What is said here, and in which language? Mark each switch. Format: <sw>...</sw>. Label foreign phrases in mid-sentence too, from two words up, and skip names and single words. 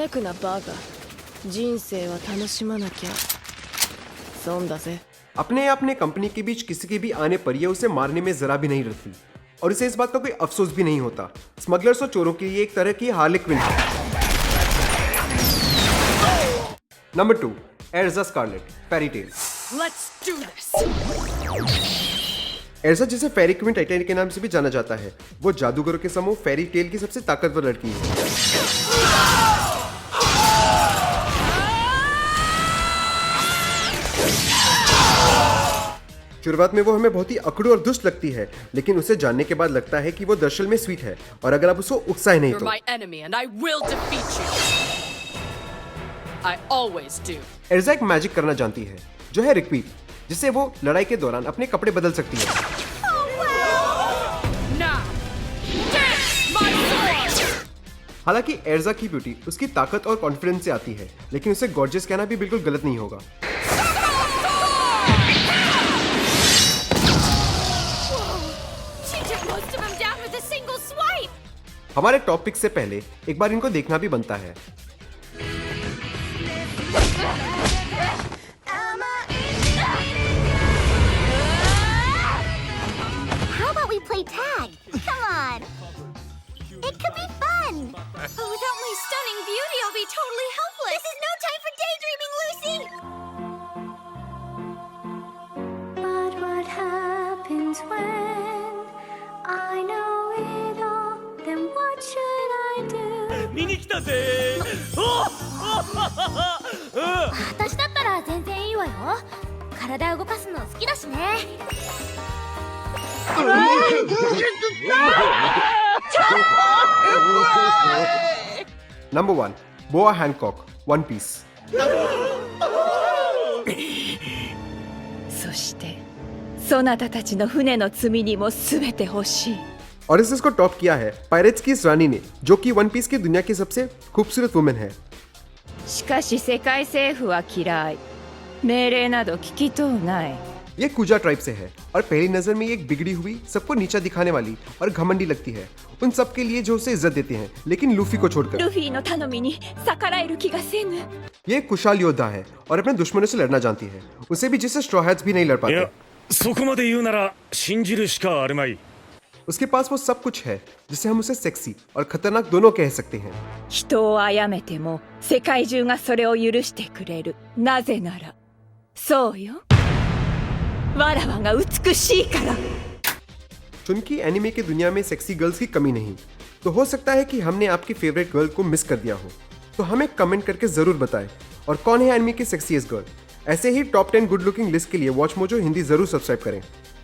<hi>अपने अपने कंपनी के बीच किसी के भी आने पर ये उसे मारने में जरा भी नहीं डरती और इसे इस बात का कोई अफसोस भी नहीं होता। स्मगलर्स और चोरों के लिए एक तरह की हार्ले क्विन है। नंबर 2, एर्जा स्कारलेट, फेरी टेल।</hi> <en>Let's do this.</en> <hi>एर्जा जिसे फेरी क्वीन टाइटैनिक के नाम से भी जाना जाता है, वो जादूगरों के समूह फेरी टेल की सबसे ताकतवर लड़की है। शुरुआत में वो हमें बहुत ही अकड़ू और दुष्ट लगती है, लेकिन उसे जानने के बाद लगता है कि वो दरअसल में स्वीट है और अगर आप उसको उकसाए नहीं तो।</hi> <en>You're my enemy and I will defeat you. I always do.</en> <hi>एर्जा एक मैजिक करना जानती है जो है रिक्वीट, जिससे वो लड़ाई के दौरान अपने कपड़े बदल सकती है।</hi> <en>Now, take my sword.</en> <hi>हालांकि एर्जा की ब्यूटी उसकी ताकत और कॉन्फिडेंस से आती है, लेकिन उसे गॉर्जियस कहना भी बिल्कुल गलत नहीं होगा। हमारे टॉपिक से पहले एक बार इनको देखना भी बनता है।</hi> <en>How about we play tag? Come on. It could be fun. But without my stunning beauty, I'll be totally helpless. This is no time for daydreaming, Lucy. But what happens when I know it all? Then what should I do?</en> <ja>見に来たぜ私だったら全然いいわよ。体動かすの好きだしね。</ja> <hi>नंबर 1, बोआ हैंकॉक, वन पीस।</hi> <ja>そしてそなたたちの船の罪にも全て欲しい。</ja> <hi>और इसको टॉप किया है पायरेट्स की इस रानी ने, जो कि वन पीस की दुनिया की सबसे खूबसूरत वुमेन है।</hi> <ja>しかし世界政府は嫌い。命令など聞きとうない。</ja> <hi>ये कुजा ट्राइब से है और पहली नजर में ये एक बिगड़ी हुई, सबको नीचा दिखाने वाली और घमंडी लगती है। उन सब के लिए जो उसे इज्जत देते हैं, लेकिन लूफी को छोड़कर।</hi> <ja>ルフィの頼みに逆らえる気がせぬ。</ja> <hi>ये एक कुशल योद्धा है और अपने दुश्मनों से लड़ना जानती है, उसे भी जिससे स्ट्रॉ हैट्स भी नहीं लड़ い पाते।</hi> <ja>やそこまで言うなら信じるしかあるまい。</ja> <hi>उसके पास वो सब कुछ है जिससे हम उसे सेक्सी और खतरनाक दोनों कह सकते हैं।</hi> <ja>人を殺めても世界中がそれを許してくれる。なぜなら、そうよ。わらわが美しいから。</ja> <hi>चुनकी एनिमे की दुनिया में</hi> <en>sexy girls</en> <hi>की कमी नहीं, तो हो सकता है कि हमने आपकी</hi> <en>favorite girl</en> <hi>को मिस कर दिया हो, तो हमें कमेंट करके जरूर बताएं। और कौन है एनिमे की</hi> <en>sexiest girl?</en> <hi>ऐसे ही</hi> <en>top 10 good looking list</en> <hi>के लिए वॉच मोजो हिंदी जरूर सब्सक्राइब करें।</hi>